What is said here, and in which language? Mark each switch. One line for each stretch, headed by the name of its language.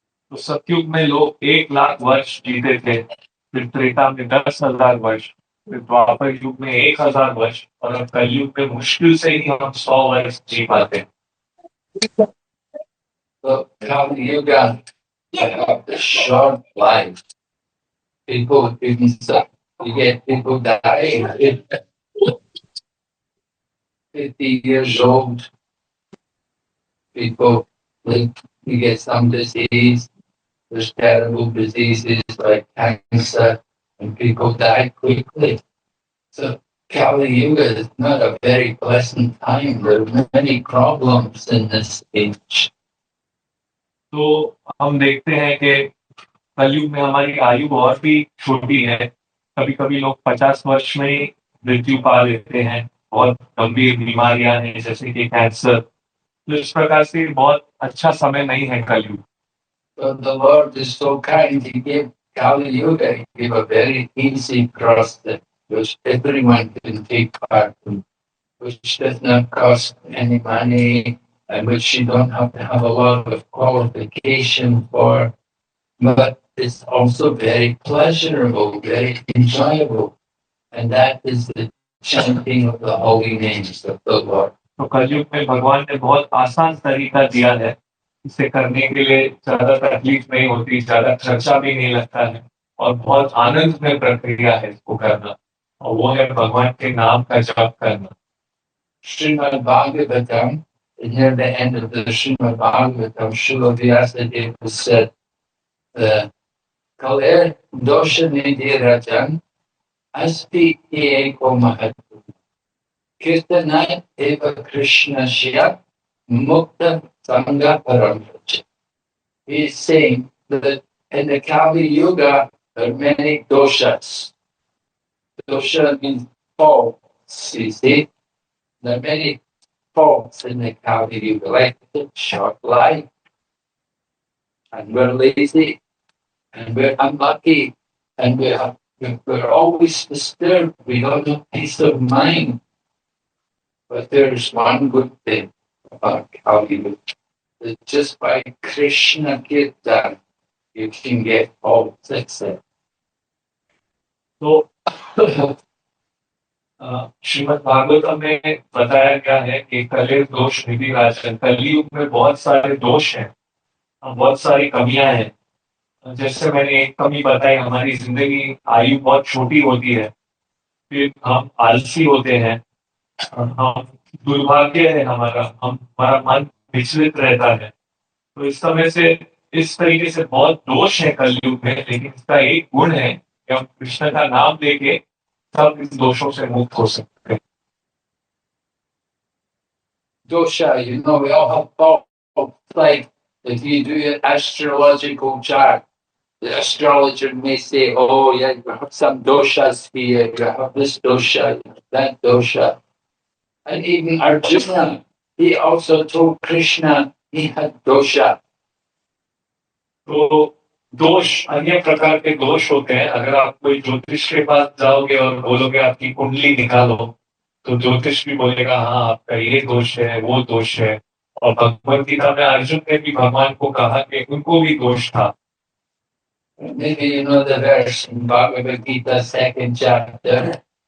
Hindi: तो सतयुग में लोग 1 लाख वर्ष जीते थे, फिर त्रेता में 10,000 वर्ष, फिर द्वापर युग में 1,000 वर्ष, और अब कलयुग में मुश्किल से ही हम 100 वर्ष जी पाते हैं।
English: So Kali Yuga, you have a short life. People, you get people dying at 50 years old. People, like, you get some disease. There's terrible diseases like cancer, and people die quickly. So Kali Yuga is not a very pleasant time. There are many problems in this age.
Hindi: तो हम देखते हैं कि कलयुग में हमारी आयु और भी छोटी है। कभी कभी लोग 50 वर्ष में ही मृत्यु पा लेते हैं। बहुत गंभीर बीमारियां हैं जैसे कि कैंसर। तो इस प्रकार से बहुत अच्छा समय नहीं है कलयुग।
English: But the Lord is so kind. He gave Kali Yuga, He gave a very easy process which everyone can take part in, which does not cost any money and which you don't have to have a lot of qualification for, but it's also very pleasurable, very enjoyable, and that is the chanting of the holy names of the Lord.
Hindi: तो कलयुग में भगवान ने बहुत आसान तरीका दिया है। इसे करने के लिए ज्यादा तकलीफ नहीं होती, ज्यादा खर्चा भी नहीं लगता है, और बहुत आनंद में प्रक्रिया है इसको करना, और वो है भगवान के नाम का जप करना।
English: Srimad Bhagavatam, near the end of the Srimad Bhagavatam, Srila Vyasadeva said,
Sanskrit: Kaler dosha nidhi rajan asti eko mahatma. Kirtanat eva Krishna shya mukta sangha paramraja.
English: He's saying that in the Kali Yuga, there are many doshas. Dosha means faults, you see. There are many faults in the Kali Yuga, like short life, and we're lazy, and we're unlucky, and we're always disturbed. We don't have peace of mind. But there's one good thing about Kali Yuga, that just by Krishna Kirtan, you can get all success.
Hindi: तो श्रीमद् भागवतम में बताया गया है कि
Sanskrit: कलेर दोष निधि राजन,
Hindi: कलयुग में बहुत सारे दोष हैं, बहुत सारी कमियां हैं। जैसे मैंने एक कमी बताई, हमारी जिंदगी आयु बहुत छोटी होती है, फिर हम आलसी होते हैं, हम दुर्भाग्य है हमारा मन विचलित रहता है। तो इस समय से इस तरीके से बहुत दोष है कलयुग में, लेकिन इसका एक गुण है कि हम कृष्ण का नाम लेके सब इस दोषों से मुक्त हो सकते हैं।
English: Dosha, we all have faults. Like if you do an astrological chart, the astrologer may say, oh, yeah, you have some doshas here, you have this dosha, you have that dosha. And even Arjuna, he also told Krishna he had dosha.
Hindi: तो दोष, अन्य प्रकार के दोष होते हैं। अगर आप कोई ज्योतिष के पास जाओगे और बोलोगे आपकी कुंडली निकालो, तो ज्योतिष भी बोलेगा हाँ आपका ये दोष है, वो दोष है। और भगवद गीता में अर्जुन ने भी भगवान को कहा कि उनको भी दोष था।
English: Maybe you know the verse in Bhagavad Gita, second chapter.